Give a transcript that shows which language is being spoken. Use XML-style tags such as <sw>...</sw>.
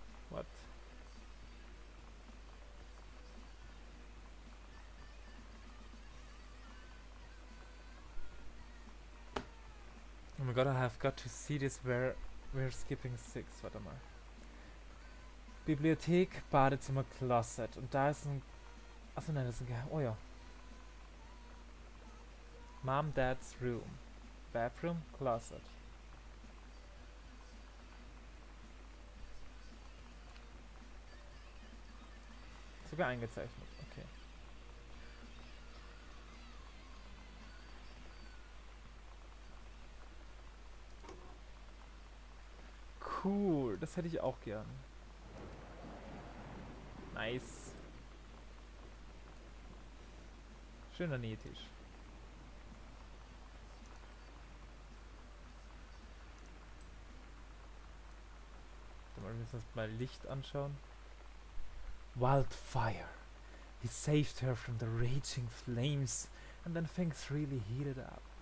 <en>What? Oh my god, I have got to see this where we're skipping 6,</en> <de>warte mal. Bibliothek, Badezimmer, Closet und da ist ein... Achso, nein, das ist ein Geheim... Oh ja.</de> <en>Mom, Dad's room. Bathroom, Closet.</en> <de>Sogar eingezeichnet, okay. Cool, das hätte ich auch gern.</de> <en>Nice.</en> <de>Schöner Nähtisch. Dann müssen wir uns mal Licht anschauen.</de> <en>Wildfire. He saved her from the raging flames and then things really heated up.</en>